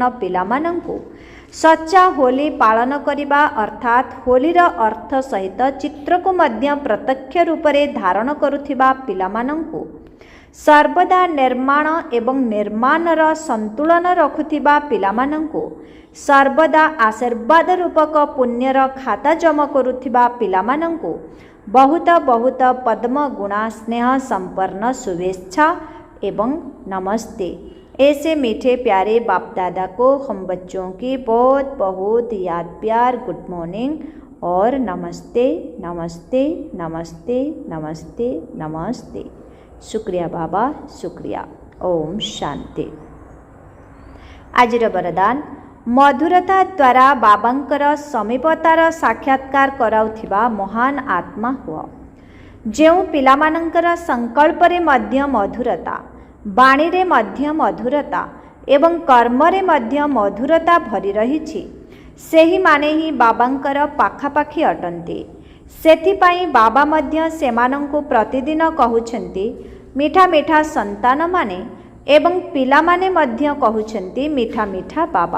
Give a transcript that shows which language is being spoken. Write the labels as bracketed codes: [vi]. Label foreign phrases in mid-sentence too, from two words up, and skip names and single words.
[or] ପିଲାମାନଙ୍କୁ ସଚ୍ଚା ହୋଲି ପାଳନ କରିବା ଅର୍ଥାତ୍ ହୋଲିର ଅର୍ଥ ସହିତ ଚିତ୍ରକୁ ମଧ୍ୟ ପ୍ରତ୍ୟକ୍ଷ ରୂପରେ ଧାରଣ କରୁଥିବା ପିଲାମାନଙ୍କୁ, ସର୍ବଦା ନିର୍ମାଣ ଏବଂ ନିର୍ମାଣର ସନ୍ତୁଳନ ରଖୁଥିବା ପିଲାମାନଙ୍କୁ, ସର୍ବଦା ଆଶୀର୍ବାଦ ରୂପକ ପୁଣ୍ୟର ଖାତା ଜମା କରୁଥିବା ପିଲାମାନଙ୍କୁ ବହୁତ ପଦ୍ମ ଗୁଣା ସ୍ନେହ [hi] संपन्न शुभेच्छा एवं नमस्ते। ऐसे मीठे प्यारे बाप दादा को हम बच्चों की बहुत याद प्यार [en] good morning [hi] और नमस्ते नमस्ते नमस्ते नमस्ते नमस्ते। शुक्रिया बाबा, शुक्रिया। ओम शांति। [or] ଆଜିର ବରଦାନ, ମଧୁରତା ଦ୍ୱାରା ବାବାଙ୍କର ସମୀପତାର ସାକ୍ଷାତ୍କାର କରାଉଥିବା ମହାନ ଆତ୍ମା ହୁଅ। ଯେଉଁ ପିଲାମାନଙ୍କର ସଂକଳ୍ପରେ ମଧ୍ୟ ମଧୁରତା, ବାଣୀରେ ମଧ୍ୟ ମଧୁରତା ଏବଂ କର୍ମରେ ମଧ୍ୟ ମଧୁରତା ଭରି ରହିଛି, ସେହିମାନେ ହିଁ ବାବାଙ୍କର ପାଖାପାଖି ଅଟନ୍ତି। ସେଥିପାଇଁ ବାବା ମଧ୍ୟ ସେମାନଙ୍କୁ ପ୍ରତିଦିନ କହୁଛନ୍ତି ମିଠା ମିଠା ସନ୍ତାନମାନେ ଏବଂ ପିଲାମାନେ ମଧ୍ୟ କହୁଛନ୍ତି ମିଠା ମିଠା ବାବା।